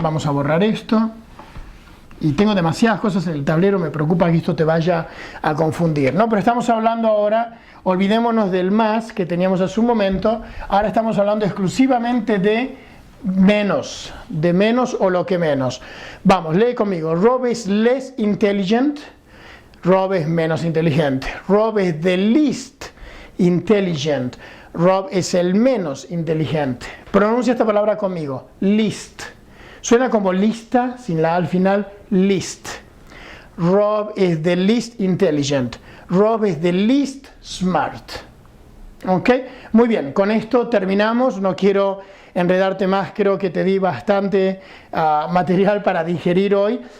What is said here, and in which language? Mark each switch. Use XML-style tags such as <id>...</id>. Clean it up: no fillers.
<es>Vamos a borrar esto. Y tengo demasiadas cosas en el tablero, me preocupa que esto te vaya a confundir, ¿no? Pero estamos hablando ahora, olvidémonos del más que teníamos hace un momento, ahora estamos hablando exclusivamente de menos o lo que menos. Vamos, lee conmigo.</es> <en>Rob is less intelligent.</en> <es>Rob es menos inteligente. Rob es</es> <en>the least intelligent.</en> <es>Rob es el menos inteligente. Pronuncia esta palabra conmigo. Least. Suena como lista, sin la A al final.</es> <en>Least. Rob is the least intelligent. Rob is the least smart. ¿Ok?</en> <es>Muy bien, con esto terminamos. No quiero enredarte más, creo que te di bastante material para digerir hoy.</es>